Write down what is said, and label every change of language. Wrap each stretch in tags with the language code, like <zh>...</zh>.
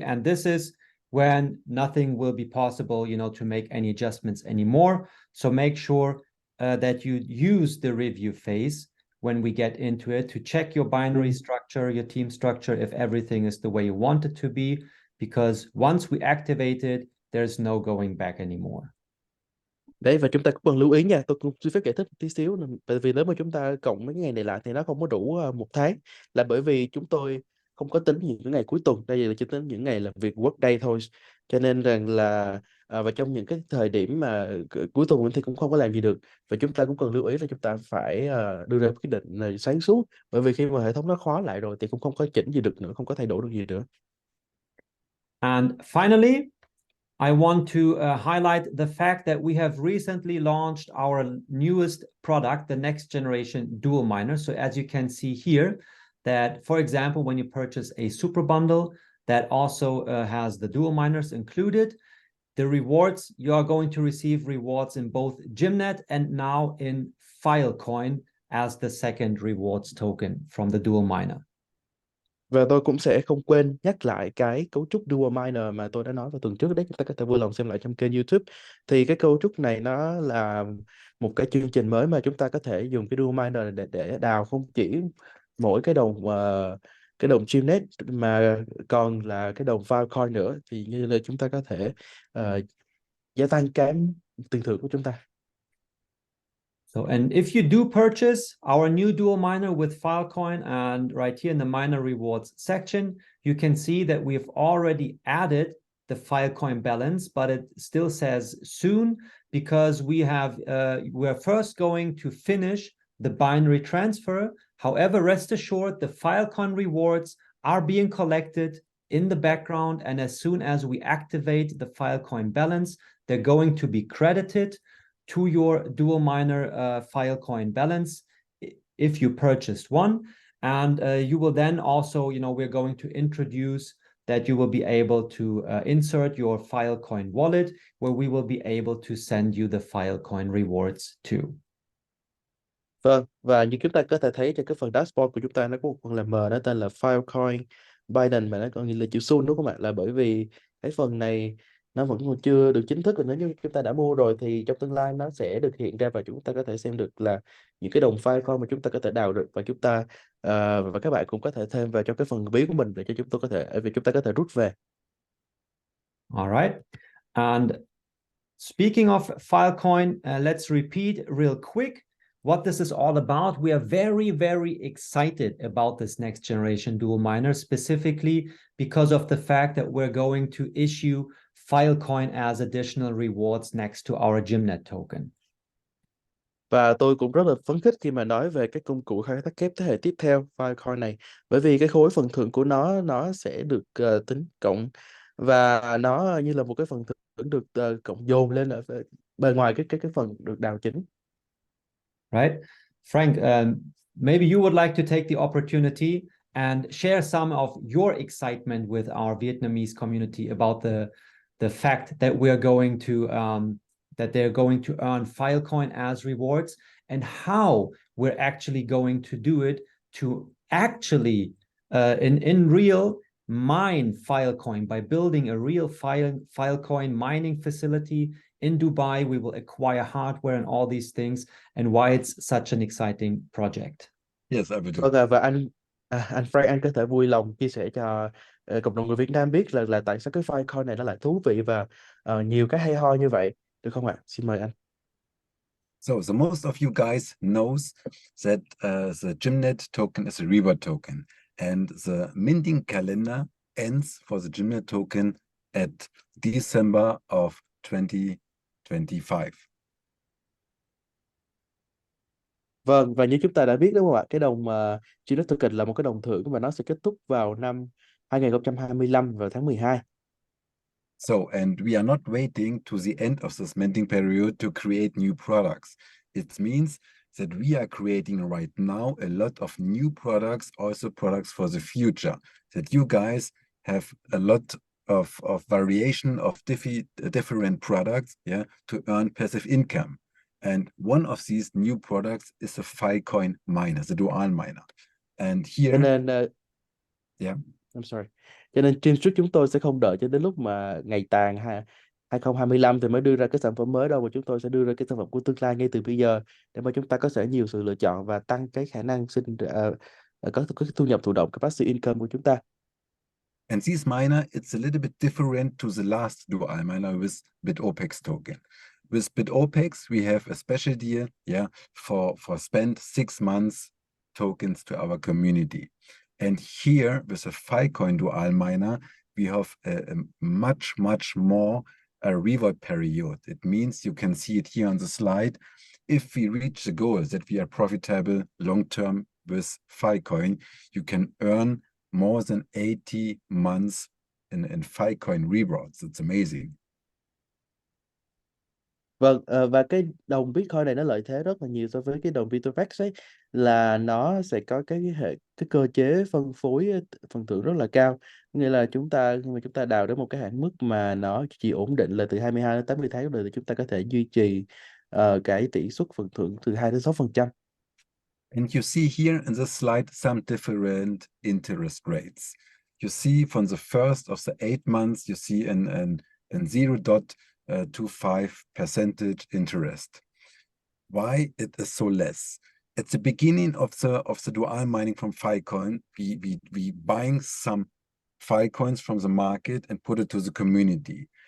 <en>And this is when nothing will be possible, to make any adjustments anymore. So make sure that you use the review phase when we get into it to check your binary structure, your team structure, if everything is the way you want it to be, because once we activate it, there's no going back anymore.</en> <vi>Đấy, và chúng ta cũng cần lưu ý nha, tôi cũng xin phép giải thích một tí xíu bởi vì nếu mà chúng ta cộng mấy cái ngày này lại thì nó không có đủ một tháng, là bởi vì chúng tôi không có tính những cái ngày cuối tuần, đây là chỉ tính những ngày làm việc</vi> <en>work day</en> <vi>thôi, cho nên rằng là và trong những cái thời điểm mà cuối tuần thì cũng không có làm gì được, và chúng ta cũng cần lưu ý là chúng ta phải đưa ra quyết định là sáng suốt, bởi vì khi mà hệ thống nó khóa lại rồi thì cũng không có chỉnh gì được nữa, không có thay đổi được gì nữa.</vi> <en>And finally, I want to highlight the fact that we have recently launched our newest product, the next generation dual miner. So as you can see here, that for example, when you purchase a super bundle that also has the dual miners included, the rewards, you are going to receive rewards in both Gymnet and now in Filecoin as the second rewards token from the dual miner.</en> <vi>Và tôi cũng sẽ không quên nhắc lại cái cấu trúc Dual Miner mà tôi đã nói vào tuần trước đấy, chúng ta có thể vui lòng xem lại trong kênh YouTube. Thì cái cấu trúc này nó là một cái chương trình mới mà chúng ta có thể dùng cái Dual Miner để đào không chỉ mỗi cái đồng Gymnet mà còn là cái đồng Filecoin nữa, thì như là chúng ta có thể gia tăng cái tiền thưởng của chúng ta.</vi> <en>So, and if you do purchase our new dual miner with Filecoin, and right here in the miner rewards section, you can see that we've already added the Filecoin balance, but it still says soon because we're first going to finish the binary transfer. However, rest assured, the Filecoin rewards are being collected in the background, and as soon as we activate the Filecoin balance, they're going to be credited to your dual miner Filecoin balance if you purchased one. And you will then also, we're going to introduce that you will be able to insert your Filecoin wallet, where we will be able to send you the Filecoin rewards too.</en> <vi>Vâng, và như chúng ta có thể thấy trên cái phần dashboard của chúng ta, nó có một phần là M, nó tên là Filecoin Binance, mà nó còn như là chữ xu, đúng không ạ? Là bởi vì cái phần này nó vẫn còn chưa được chính thức, và nếu như chúng ta đã mua rồi thì trong tương lai nó sẽ được hiện ra, và chúng ta có thể xem được là những cái đồng Filecoin mà chúng ta có thể đào được, và và các bạn cũng có thể thêm vào trong cái phần ví của mình để cho chúng ta có thể rút về.</vi> <en>All right. And speaking of Filecoin, let's repeat real quick what this is all about. We are very, very excited about this next generation dual miner, specifically because of the fact that we're going to issue Filecoin as additional rewards next to our Gymnet token.</en> <vi>Và tôi cũng rất là phấn khích khi mà nói về cái công cụ khai thác kép thế hệ tiếp theo Filecoin này, bởi vì cái khối phần thưởng của nó sẽ được tính cộng, và nó như là một cái phần thưởng được cộng dồn lên ở bề ngoài cái phần được đào chính.</vi> <en>Right, Frank, maybe you would like to take the opportunity and share some of your excitement with our Vietnamese community about the fact that we're going to that they're going to earn Filecoin as rewards, and how we're actually going to do it to actually in real mine Filecoin by building a real Filecoin mining facility in Dubai. We will acquire hardware and all these things, and why it's such an exciting project. Yes, I will do.</en> <vi>Vâng, và anh Frank, anh có thể vui lòng chia sẻ cho cộng đồng người Việt Nam biết là tại sao cái Filecoin này nó lại thú vị và nhiều cái hay ho như vậy, được không ạ? Xin mời anh.</vi> <en>So the most of you guys knows that the Gymnet token is a reward token, and the minting calendar ends for the Gymnet token at December of 2025.</en> <vi>Vâng, và như chúng ta đã biết đúng không ạ? Cái đồng Gymnet token là một cái đồng thưởng và nó sẽ kết thúc vào năm 2025 vào tháng 12.</vi> <en>So, and we are not waiting to the end of this minting period to create new products. It means that we are creating right now a lot of new products, also products for the future, that you guys have a lot of variation of different products, yeah, to earn passive income. And one of these new products is the Filecoin miner, the dual miner. And</en> <vi>Cho</vi> <en>here,</en> <vi>nên</vi> <en>yeah. I'm sorry.</en> <vi>Cho nên trên suốt chúng tôi sẽ không đợi cho đến lúc mà ngày tàn 2025 thì mới đưa ra cái sản phẩm mới đâu, mà chúng tôi sẽ đưa ra cái sản phẩm của tương lai ngay từ bây giờ, để mà chúng ta có sẽ nhiều sự lựa chọn và tăng cái khả năng có cái thu nhập thụ động, cái</vi> <en>passive income</en> <vi>của chúng ta.</vi> <en>And this miner, it's a little bit different to the last dual miner with BitOpex token. with BitOpex, we have a special deal, yeah, for spend 6 months tokens to our community. And here with a Filecoin dual miner, we have a much more reward period. It means you can see it here on the slide. If we reach the goal that we are profitable long-term with Filecoin, you can earn more than 80 months in Filecoin rewards. It's amazing.</en> <vi>Vâng, và cái đồng Bitcoin này nó lợi thế rất là nhiều so với cái đồng Metaverse ấy, là nó sẽ có cái cơ chế phân phối phần thưởng rất là cao. Nghĩa là khi mà chúng ta đào đến một cái hạn mức mà nó chỉ ổn định là từ 22 đến 80 tháng rồi, thì chúng ta có thể duy trì cái tỷ suất phần thưởng từ 2 đến 6%.</vi> <en>And you see here in this slide some different interest rates. You see from the first of the 8 months, you see an 0.25% interest. Why it is so less? At the beginning of the dual mining from Filecoin, we buying some Filecoins from the market and put it to the community.</en>